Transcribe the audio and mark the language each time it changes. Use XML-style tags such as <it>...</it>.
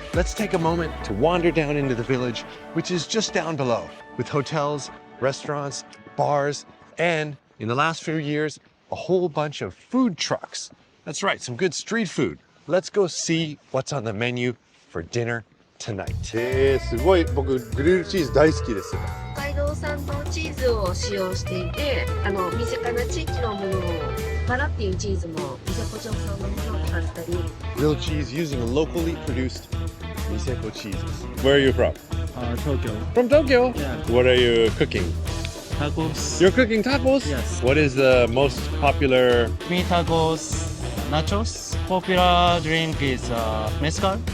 <en>Let's take a moment to wander down into the village, which is just down below, with hotels, restaurants, bars, and in the last few years, a whole bunch of food trucks. That's right, some good street food. Let's go see what's on the menu for dinner tonight.</en> <ja>すごい僕グリルチーズ大好きです。北海道産のチーズを使用していて、身近な地域のものをバラっていうチーズもニセコ町産のものを使ったり。</ja> <en>Grilled cheese using locally produced Niseko cheeses. Where are you from? Tokyo. From Tokyo? Yeah. What are you cooking? Tacos. You're cooking tacos? Yes. What is the most popular? Meat tacos, nachos, popular drink is mezcal.</en>